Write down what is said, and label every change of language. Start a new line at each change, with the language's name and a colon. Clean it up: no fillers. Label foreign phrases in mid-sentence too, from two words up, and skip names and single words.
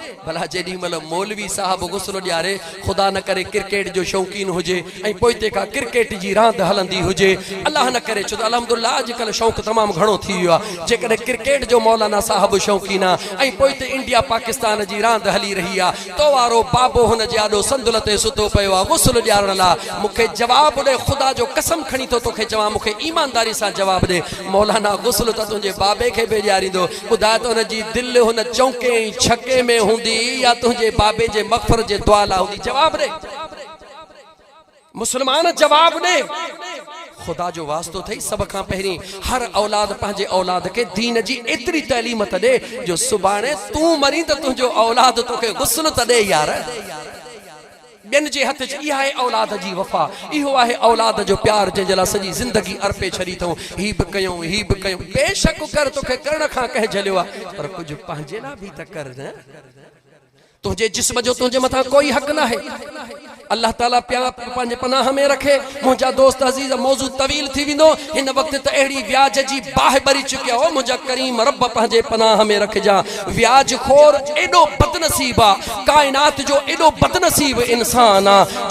Sindhi: भला जेडी मतलब मौलवी साहब गुस्लो ॾियारे खुदा न करे क्रिकेट जो शौक़ीन हुजे ऐं पोइ तंहिंखां क्रिकेट जी रांदि हलंदी हुजे अल्लाह न करे छो त अल्हम्दुलिल्लाह अॼुकल्ह शौक़ु तमामु घणो थी वियो आहे जेकॾहिं क्रिकेट जो मौलाना साहब शौक़ीन आहे ऐं पोइ त इंडिया पाकिस्तान जी रांदि हली रही आहे तो वारो बाबो हुन जे आॾो संदुल ते सुतो पियो आहे गुस्ल ॾियारण लाइ मूंखे जवाबु ॾे ख़ुदा जो कसम खणी थो तोखे चवां मूंखे ईमानदारी सां जवाबु ॾे मौलाना गुस्ल त तुंहिंजे बाबे खे बि ॾियारींदो ॿुधाए त हुनजी दिलि हुन चौके ऐं छके में हूंदी या तुझे बाबे जे मग़फ़िर जे दुआ ला हुंदी जवाब दे मुसलमान जवाब दे खुदा जो वास्तो थई सब खां पहिरीं हर औलाद पंहिंजे औलाद के दीन जी एतरी तालीम त दे जो सुभाणे तू मरी त तुझो औलाद तोखे गुस्ल त दे यार बिन जे हथ च इहा है औलाद जी वफा इहो आहे औलाद जो प्यार जंहिंजे लाइ सॼी ज़िंदगी अर्पे छॾी अथऊं ही बि कयूं बेशक कर तोखे करण खां कंहिं झलियो आहे पर कुझु पंहिंजे लाइ बि त कर न तुझे जिस्म जो तुझे मथा कोई हक ना है अल्लाह ताला पंहिंजे पनाह में रखे मुंहिंजा दोस्त अज़ीज़ मौजू तवील थी वेंदो हिन वक्त त अहिड़ी व्याज जी बाहि भरी चुकिया हो मुंहिंजा करीम रब पंहिंजे पनाह में रखजा व्याज खोर एडो बदनसीब आहे कायनात जो एडो बदनसीब इंसान आहे